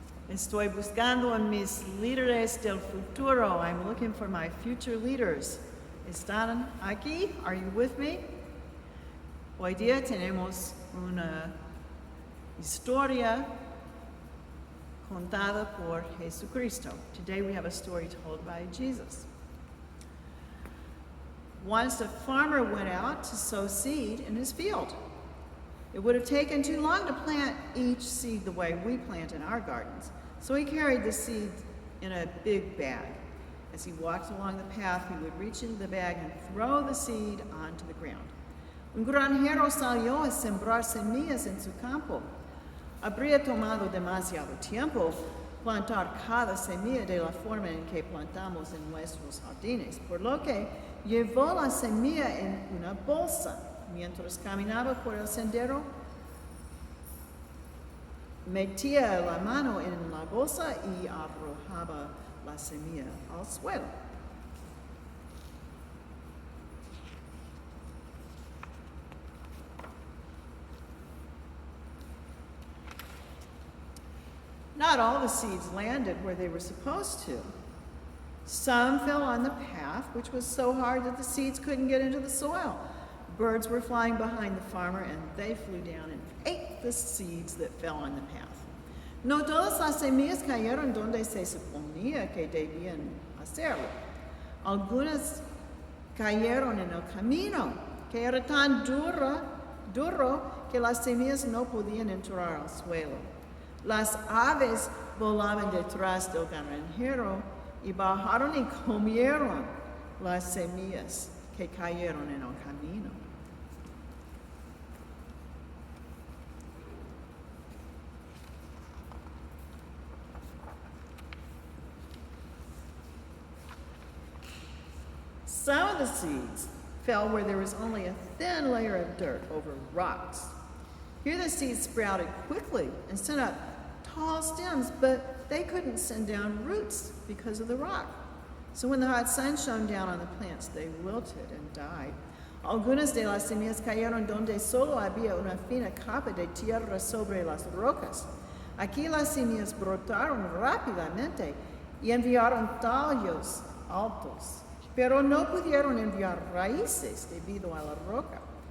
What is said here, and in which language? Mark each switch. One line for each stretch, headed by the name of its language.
Spanish: Estoy buscando a mis líderes del futuro.
English: I'm looking for my future leaders.
Spanish: ¿Están aquí?
English: Are you with me?
Spanish: Hoy día tenemos una historia contada por Jesucristo.
English: Today we have a story told by Jesus. Once a farmer went out to sow seed in his field. It would have taken too long to plant each seed the way we plant in our gardens. So he carried the seeds in a big bag. As he walked along the path, he would reach into the bag and throw the seed onto the ground.
Spanish: Un granjero salió a sembrar semillas en su campo. Habría tomado demasiado tiempo plantar cada semilla de la forma en que plantamos en nuestros jardines, por lo que llevó la semilla en una bolsa. Mientras caminaba por el sendero, metía la mano en la bolsa y arrojaba la semilla al suelo.
English: Not all the seeds landed where they were supposed to. Some fell on the path, which was so hard that the seeds couldn't get into the soil. Birds were flying behind the farmer, and they flew down and ate the seeds that fell on the path.
Spanish: No todas las semillas cayeron donde se suponía que debían hacerlo. Algunas cayeron en el camino, que era tan duro que las semillas no podían entrar al suelo. Las aves volaban detrás del granjero y bajaron y comieron las semillas que cayeron en el camino.
English: Some of the seeds fell where there was only a thin layer of dirt over rocks. Here the seeds sprouted quickly and sent up tall stems, but they couldn't send down roots because of the rock. So when the hot sun shone down on the plants, they wilted and died.
Spanish: Algunas de las semillas cayeron donde solo había una fina capa de tierra sobre las rocas. Aquí las semillas brotaron rápidamente y enviaron tallos altos, pero no pudieron enviar raíces debido a la roca.